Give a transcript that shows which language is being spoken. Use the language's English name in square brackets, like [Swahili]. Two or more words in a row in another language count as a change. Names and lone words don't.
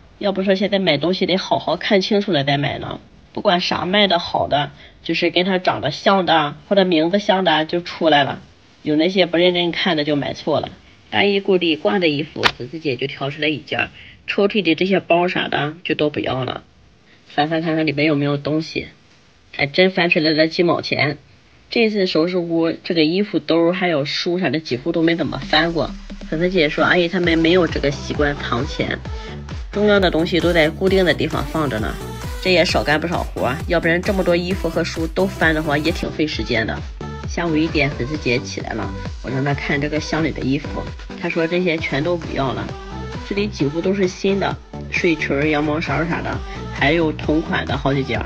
[Chinese] 要不說現在買東西得好好看清楚了再買呢，不管啥賣的好的，就是跟它長得像的或者名字像的就出來了，有那些不認真看的就買錯了。大衣櫃裡掛的衣服，粉絲姐就挑出來一件，抽屜裡這些包啥的就都不要了。翻翻看看裡面有沒有東西，還真翻出來了幾毛錢。這次收拾屋，這個衣服兜還有書啥的幾乎都沒怎麼翻過。粉絲姐說阿姨他們沒有這個習慣藏錢，重要的東西都在固定的地方放着呢，這也少幹不少活，要不然這麼多衣服和書都翻的話也挺費時間的。下午1點粉絲姐起來了，我讓她看這個箱裡的衣服，她說這些全都不要了，這裡幾乎都是新的，睡裙、羊毛衫啥的，還有同款的好幾件。